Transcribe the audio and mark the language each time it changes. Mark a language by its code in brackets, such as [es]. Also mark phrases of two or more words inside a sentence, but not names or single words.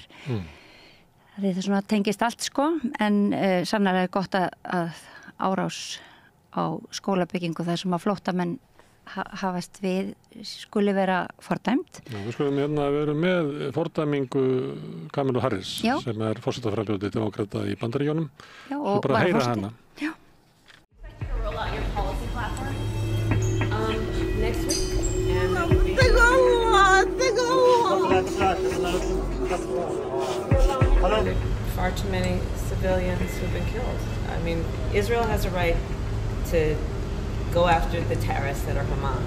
[is] Það tengist allt, en sannarlega er gott að árás á skólabyggingu þar sem að flóttamenn hafast við skuli vera fordæmt. Já, við skulum vera með fordæmingu Kamilu Harris, sem er forsetaframbjóði demókrata í Bandaríkjunum. Já, og bara heyra hana. Já. [en] Next week. Far too many civilians who've been killed. I mean, Israel has a right to go after the terrorists that are Hamas.